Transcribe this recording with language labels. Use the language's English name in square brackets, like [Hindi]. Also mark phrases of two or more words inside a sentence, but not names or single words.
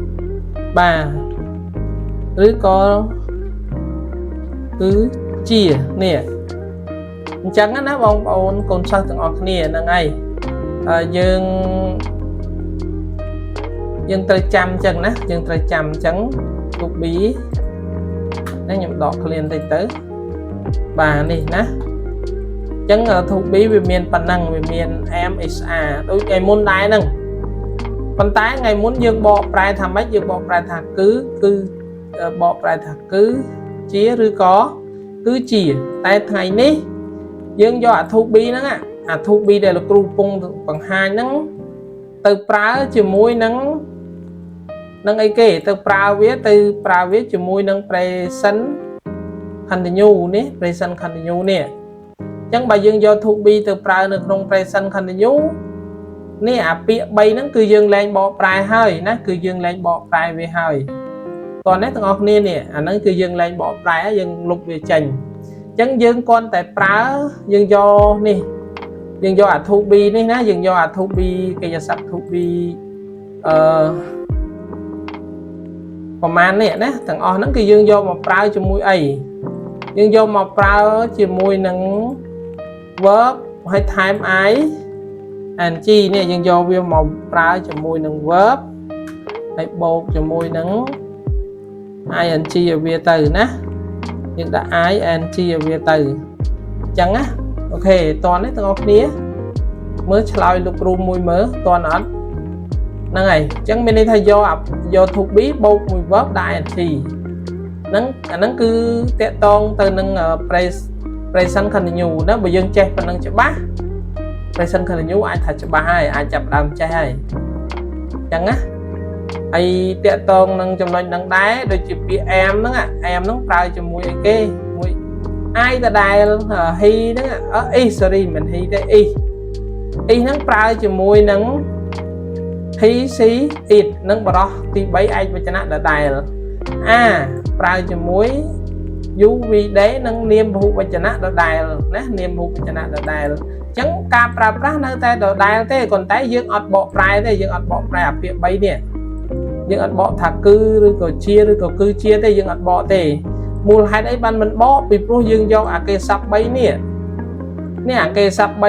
[Khmer] បាទឬក៏គឺជានេះអញ្ចឹងណាបងប្អូនកូនសិស្សទាំងអស់គ្នាហ្នឹងហើយយើងត្រូវចាំអញ្ចឹងណាយើងត្រូវចាំអញ្ចឹង [English] to be [Khmer] ណាខ្ញុំដក clean តិចទៅបាទនេះណាអញ្ចឹង [English] to be [Khmer] វាមានប៉ុណ្ណឹងវា មាន [English] am is are [Khmer] ដូចថ្ងៃមុនដែរហ្នឹងប៉ុន្តែថ្ងៃមុនយើងបកប្រែថាម៉េចយើងបកប្រែថាគឺបកប្រែថាគឺជាឬក៏គឺជាតែថ្ងៃនេះយើងយកអា [English] to be [Khmer] ហ្នឹងអា [English] to be [Khmer] ដែលលោកគ្រូពងបង្ហាញហ្នឹងទៅប្រើជាមួយនឹងអីគេទៅប្រើវាជាមួយនឹង [English] present continue [Khmer] នេះ [English] present continue [Khmer] នេះអញ្ចឹងបើយើងយក [English] to be [Khmer] ទៅប្រើនៅក្នុង [English] present continue [Khmer] នេះអាពាក្យ3ហ្នឹងគឺយើងលែងបកប្រែហើយណាគឺយើងលែងបកប្រែវាហើយតោះនេះទាំងអស់គ្នានេះអាហ្នឹងគឺយើងលែងបកប្រែហើយយើងលុបវាចេញអញ្ចឹងយើងគ្រាន់តែប្រើយើងយកនេះយើងយកអា [English] to be [Khmer] នេះណាយើងយកអា [English] to be [Khmer] កិរិយាសព្ទ [English] to be [Khmer] ប្រមាណនេះណាទាំងអស់ហ្នឹងគឺយើងយកមកប្រើជាមួយអីយើងយកមកប្រើជាមួយនឹង verb ហើយថែម ing នេះយើងយកវាមកប្រើជាមួយនឹង verb ហើយបូកជាមួយនឹង ing ឲ្យវាទៅណាយើងដាក់ ing ឲ្យវាទៅអញ្ចឹងណាអូខេតោះនេះទាំងអស់គ្នាមើលឆ្លើយលោកគ្រូមួយមើលតើអត់ហ្នឹងហើយអញ្ចឹងមានន័យថាយក [English] to be [Khmer] បូកមួយ verb ដាក់ ing ហ្នឹងអាហ្នឹងគឺតកតងទៅនឹង [English] present continue [Khmer] ណាបើយើងចេះប៉ុណ្ណឹងច្បាស់ [English] present continue [Khmer] អាចថាច្បាស់ហើយអាចចាប់ដើមចេះហើយអញ្ចឹងណាហើយតកតងនឹងចំណុចហ្នឹងដែរដូចជាពាក្យ am ហ្នឹងប្រើជាមួយអីគេមួយ I ដ ដែល he ហ្នឹងsorry មិន he ទេ is ហ្នឹងប្រើជាមួយនឹង [English] he she it [Khmer] នឹងបរោះទី3ឯកវចនៈដដែលប្រើជាមួយ [English] you we they [Khmer] និងនាមពហុវចនៈដដែលណានាមពហុវចនៈដដែលអ ញ្ចឹងការប្រើប្រាស់នៅតែដដែលទេប៉ុន្តែយើងអត់បកប្រែទេយើងអត់បកប្រែអាពាក្យ3នេះយើងអត់បកថាគឺឬក៏ជាឬ ក៏គឺជាទេយើងអត់បកទេមូលហេតុអីបានមិនបកពីព្រោះយើងយកអាគេស័ព្ទ3នេះអាគេស័ព្ទ3